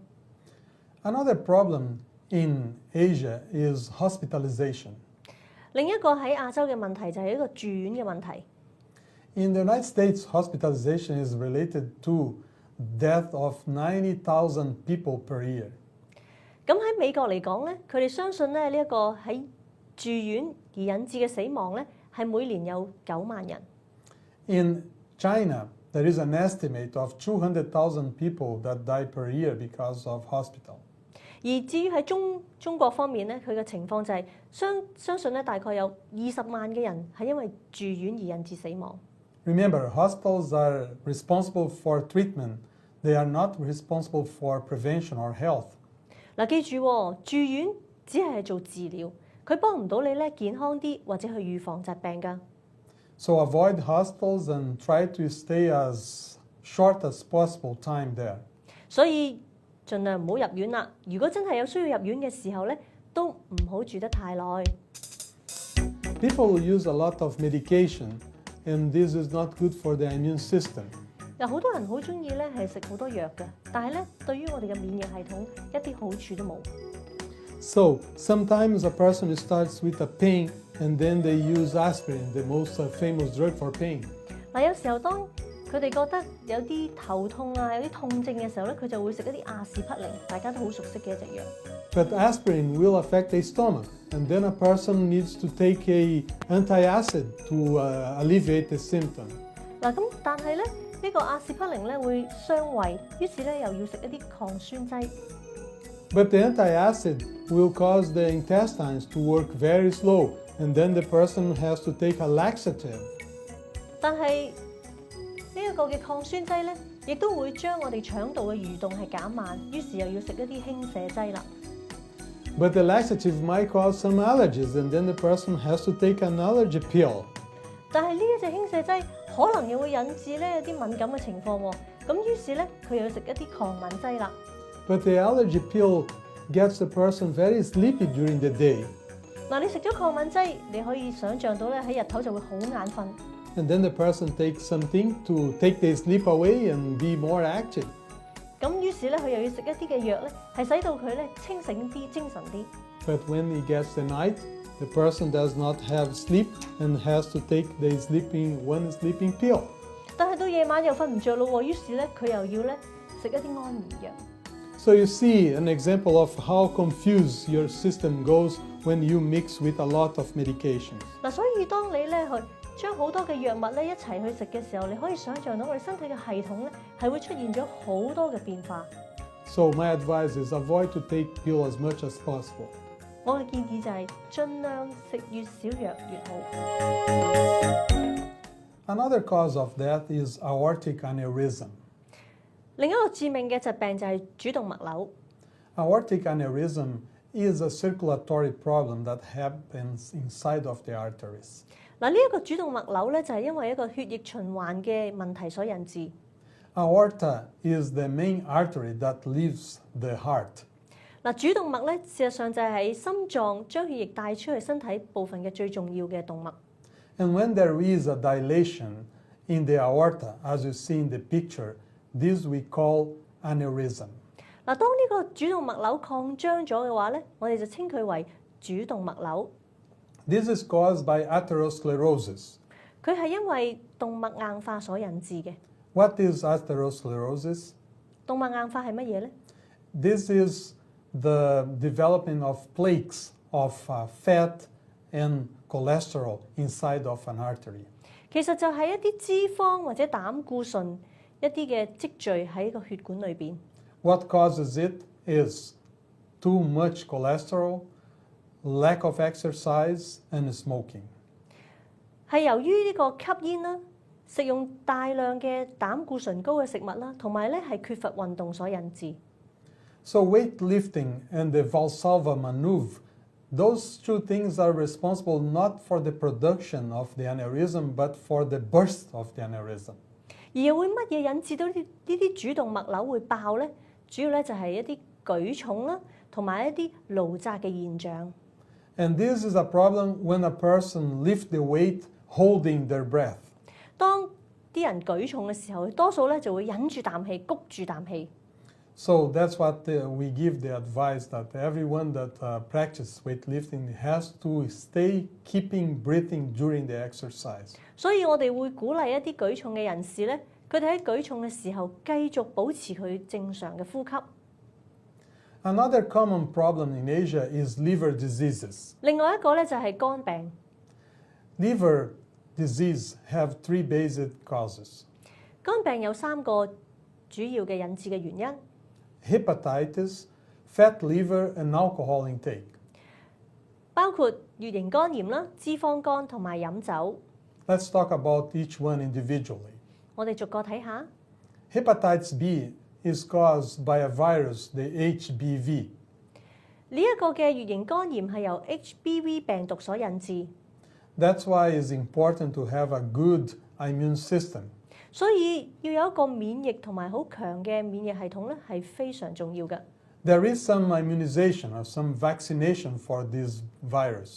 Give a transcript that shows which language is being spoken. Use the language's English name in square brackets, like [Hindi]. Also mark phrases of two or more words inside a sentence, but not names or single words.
[English] Another problem in Asia is hospitalization. [Cantonese] 另一個喺亞洲嘅問題就係一個住院嘅問題。 [English] In the United States, hospitalization is related to death of 90,000 people per year. [Cantonese] 咁喺美國嚟講咧，佢哋相信咧呢一個喺住院而引致嘅死亡咧，係每年有9萬人。 [English] In China, there is an estimate of 200,000 people that die per year because of hospital. [Cantonese] 而至於喺中國方面咧，佢嘅情況就係相信咧大概有20萬嘅人係因為住院而引致死亡。 [English] Remember, hospitals are responsible for treatment. They are not responsible for prevention or health. [Cantonese] 嗱，記住喎，住院只係做治療，佢幫唔到你咧健康啲或者去預防疾病㗎。 [English] So avoid hospitals and try to stay as short as possible time there. [Cantonese] 所以盡量唔好入院啦。如果真係有需要入院嘅時候咧，都唔好住得太耐。 [English] People use a lot of medication, and this is not good for the immune system. [Cantonese] 有好多人好中意咧係食好多藥嘅，但係咧對於我哋嘅免疫系統一啲好處都冇。 [English] So sometimes a person starts with a pain, and then they use aspirin, the most famous drug for pain. [Cantonese] 嗱，有時候當佢哋覺得有啲頭痛啊，有啲痛症嘅時候咧，佢就會食一啲阿士匹靈，大家都好熟悉嘅一隻藥。 [English] But aspirin will affect the stomach, and then a person needs to take a antacid to alleviate the symptom. [Cantonese] 嗱，咁但係咧呢個阿士匹靈咧會傷胃，於是咧又要食一啲抗酸劑。 [English] But the antacid will cause the intestines to work very slow, and then the person has to take a laxative. [Cantonese] 但係呢一個嘅抗酸劑咧，亦都會將我哋腸道嘅蠕動係減慢，於是又要食一啲輕瀉劑啦。 [English] But the laxative might cause some allergies, and then the person has to take an allergy pill. [Cantonese] 但係呢一隻輕瀉劑可能又會引致咧有啲敏感嘅情況喎，咁於是咧佢又要食一啲抗敏劑啦。 [English] But the allergy pill gets the person very sleepy during the day. [Cantonese] 嗱，你食咗抗敏劑，你可以想像到咧喺日頭就會好眼瞓。 [English] And then the person takes something to take the sleep away and be more active. [Cantonese] 咁於是咧佢又要食一啲嘅藥咧，係使到佢咧清醒啲、精神啲。 [English] But when he gets the night, the person does not have sleep and has to take the one sleeping pill. [Cantonese] 但係到夜晚又瞓唔着咯喎，於是咧佢又要咧食一啲安眠藥。 [English] So you see an example of how confused your system goes when you mix with a lot of medications. [Cantonese] 嗱，所以當你咧去將好多嘅藥物咧一齊去食嘅時候，你可以想像到我哋身體嘅系統咧係會出現咗好多嘅變化。 [English] So my advice is avoid to take pill as much as possible. [Cantonese] 我嘅建議就係盡量食越少藥越好。 [English] Another cause of death is aortic aneurysm. [Cantonese] 另一個致命嘅疾病就係主動脈瘤。 [English] Aortic aneurysm is a circulatory problem that happens inside of the arteries. [Cantonese] 嗱，呢一個主動脈瘤咧就係因為一個血液循環嘅問題所引致。 [English] Aorta is the main artery that leaves the heart. [Cantonese] 嗱，主動脈咧事實上就係喺心臟將血液帶出去身體部分嘅最重要嘅動脈。 [English] And when there is a dilation in the aorta, as you see in the picture, this we call aneurysm. [Cantonese] 嗱，當呢個主動脈瘤擴張咗嘅話咧，我哋就稱佢為主動脈瘤。 [English] This is caused by atherosclerosis. [Cantonese] 佢係因為動脈硬化所引致嘅。 [English] What is atherosclerosis? [Cantonese] 動脈硬化係乜嘢咧？ [English] This is the development of plaques of fat and cholesterol inside of an artery. [Cantonese] 其實就係一啲脂肪或者膽固醇一啲嘅積聚喺個血管裏邊。 [English] What causes it is too much cholesterol, lack of exercise, and smoking. [Cantonese] 係由於呢個吸煙啦、食用大量嘅膽固醇高嘅食物啦，同埋咧係缺乏運動所引致。 [English] So weightlifting and the Valsalva maneuver, those two things are responsible not for the production of the aneurysm, but for the burst of the aneurysm. [Cantonese] 而又會乜嘢引致到呢啲主動脈瘤會爆咧？主要咧就係一啲舉重啦，同埋一啲勞扎嘅現象。 [English] And this is a problem when a person lifts the weight holding their breath. [Cantonese] 當啲人舉重嘅時候，多數咧就會忍住啖氣，谷住啖氣。 [English] So that's what we give the advice that everyone that practices weightlifting has to stay keeping breathing during the exercise. [Cantonese] 所以我哋會鼓勵一啲舉重嘅人士咧，佢哋喺舉重嘅時候繼續保持佢正常嘅呼吸。 [English] Another common problem in Asia is liver diseases. [Cantonese] 另外一個咧就係肝病。 [English] Liver disease have three basic causes. [Cantonese] 肝病有3個主要嘅引致嘅原因。 [English] Hepatitis, fat liver, and alcohol intake. [Cantonese] 包括乙型肝炎啦、脂肪肝同埋飲酒。 [English] Let's talk about each one individually. [Cantonese] 我哋逐個睇下。 [English] Hepatitis B is caused by a virus, the HBV. [Cantonese] 呢一個嘅乙型肝炎係由 HBV 病毒所引致。 [English] That's why it's important to have a good immune system. [Cantonese] 所以要有一個免疫同埋好強嘅免疫系統咧，係非常重要嘅。 [English] There is some immunization or some vaccination for this virus.